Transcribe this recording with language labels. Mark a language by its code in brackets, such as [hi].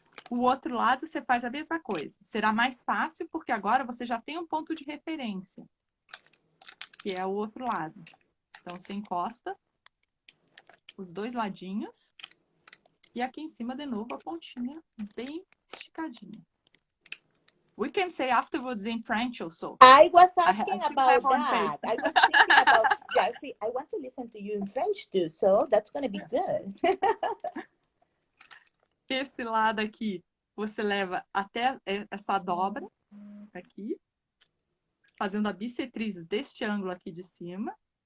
[pt] O outro lado você faz a mesma coisa. Será mais fácil porque agora você já tem um ponto de referência, que é o outro lado. Então você encosta os dois ladinhos e aqui em cima de novo a pontinha bem esticadinha. [en] We can say afterwards in French also. I was asking about that. I was thinking about, Jacy, I want to listen to you in French too, so that's going to be good. [pt] Esse lado aqui, você leva até essa dobra, aqui, fazendo a bissetriz deste ângulo aqui de cima.